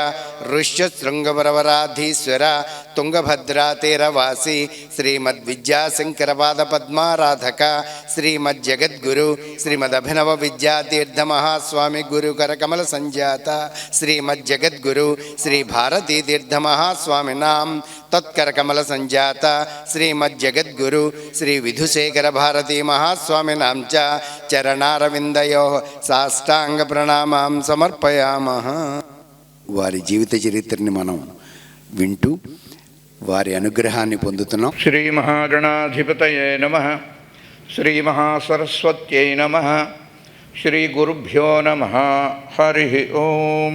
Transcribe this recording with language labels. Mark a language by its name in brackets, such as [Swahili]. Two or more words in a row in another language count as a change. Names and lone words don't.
[Sanskrit] ऋष्यशृंगवरवराधीश्वर तुंगभद्रा तीरवासी श्रीमद्विद्याशंकर पाद पद्माराधक श्रीमज्जगद्गुरु श्रीमदभिनव विद्यातीर्थ महास्वामी गुरु करकमल संजात श्रीमज्जगद्गुरु श्री भारती तीर्थ महास्वामिनां तत्करकमल संजात श्रीमज्जगद्गुरु श्री विधुशेखर भारती महास्वामिनां च चरणारविंदयोः साष्टांग प्रणामां समर्पयामः। [Telugu] వారి జీవిత చరిత్రని మనం వింటూ వారి అనుగ్రహాన్ని పొందుతున్నాం. [Sanskrit] శ్రీ మహాగణాధిపతయే నమః. శ్రీ మహాసరస్వత్యై నమః. శ్రీ గురుభ్యో నమః. హరి ఓం.